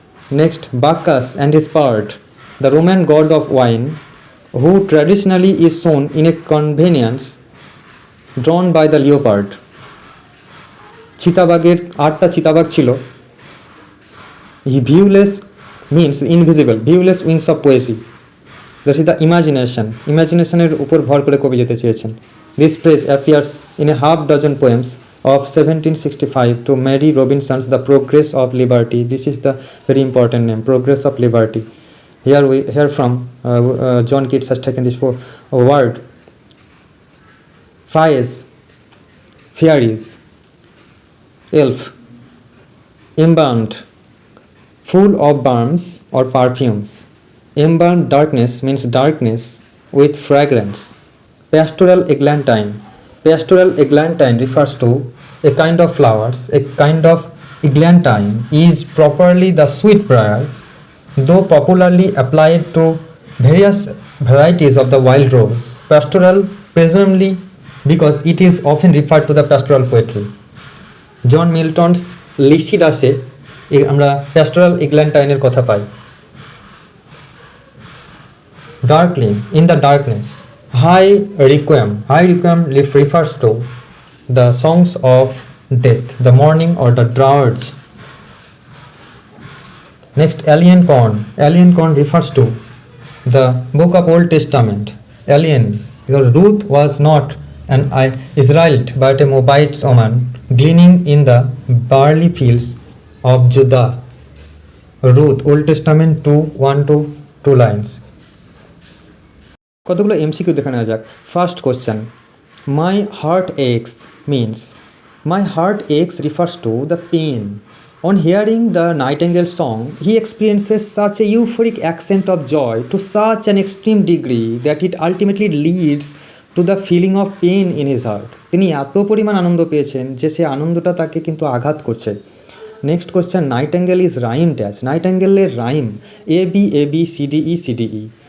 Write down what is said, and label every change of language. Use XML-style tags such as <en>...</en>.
<en>Next, Bacchus and his part, the Roman god of wine, who traditionally is shown in a convenience drawn by the leopard.</en> <bn>চিতাবাঘের 8টা চিতাবাঘ ছিল।</bn> <en>Viewless means invisible, viewless wings of poesy. That is the imagination.</en> <bn>Imaginationের উপর ভর করে কবি যেতে চেয়েছেন।</bn> <en>This phrase appears in a half dozen poems of 1765 to Mary Robinson's The Progress of Liberty. This is the very important name, Progress of Liberty. Here we hear from John Keats has taken this word. Fays, fairies, elf, embalmed, full of balms or perfumes. Embalmed darkness means darkness with fragrance. Pastoral eglantine. Pastoral eglantine refers to a kind of flowers. A kind of eglantine is properly the sweet briar, though popularly applied to various varieties of the wild rose. Pastoral, presumably because it is often referred to the pastoral poetry.</en> <bn>John Milton's লিসিডাসে আমরা pastoral এগ্ল্যান্টাইনের কথা পাই।</bn> <en>Darkly, in the darkness. High requiem refers to the songs of death, the mourning or the dirge. Next, alien corn refers to the book of Old Testament. Alien, because Ruth was not an Israelite but a Moabite woman gleaning in the barley fields of Judah. Ruth, Old Testament 2:1-2 lines.</en> <bn>কতগুলো MCQ দেখে নেওয়া যাক।</bn> <en>First question, my heart aches means, my heart aches refers to the pain. On hearing the nightingale song, he experiences such a euphoric accent of joy to such an extreme degree that it ultimately leads to the feeling of pain in his heart.</en> <bn>তিনি এত পরিমাণ আনন্দ পেয়েছেন যে সে আনন্দটা তাকে কিন্তু আঘাত করছে।</bn> <en>Next question, nightingale is rhyme dash.</en> <bn>নাইটেঙ্গেলের rhyme A B CDE.</bn>